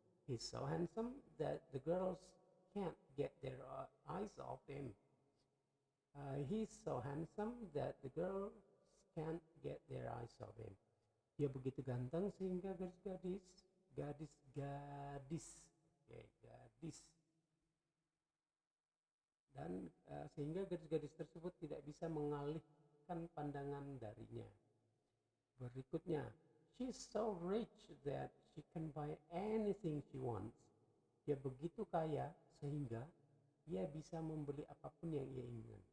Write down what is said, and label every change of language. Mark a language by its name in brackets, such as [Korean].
[English] He's so handsome that the girls can't get their eyes off him. He's so handsome that the girls can't get their eyes off him. [Indonesian] Dia begitu ganteng sehingga gadis-gadis, gadis-gadis, oke, gadis, dan sehingga gadis-gadis tersebut tidak bisa mengalihkan pandangan darinya. Berikutnya, [English] she's so rich that she can buy anything she wants. [Indonesian] Dia begitu kaya sehingga dia bisa membeli apapun yang ia inginkan.